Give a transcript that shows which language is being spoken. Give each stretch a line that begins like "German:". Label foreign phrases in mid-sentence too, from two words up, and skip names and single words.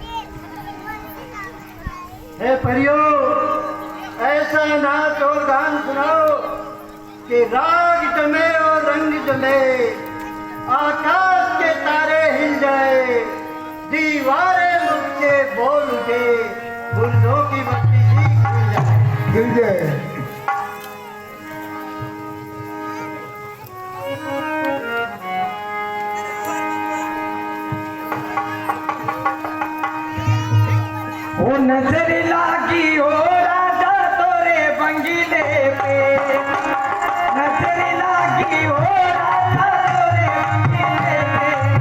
Hindi: हे परियो, ऐसा नाच और गान सुनाओ कि राग जमे और रंग जमे, आकाश के तारे हिल जाए, दीवारें मुझ से बोल उठे, बुर्जों की बत्ती सी हिल जाए। ओ नजर लागी हो राजा तोरे बंगीले पे, नजर लागी हो राजा तोरे बंगीले पे,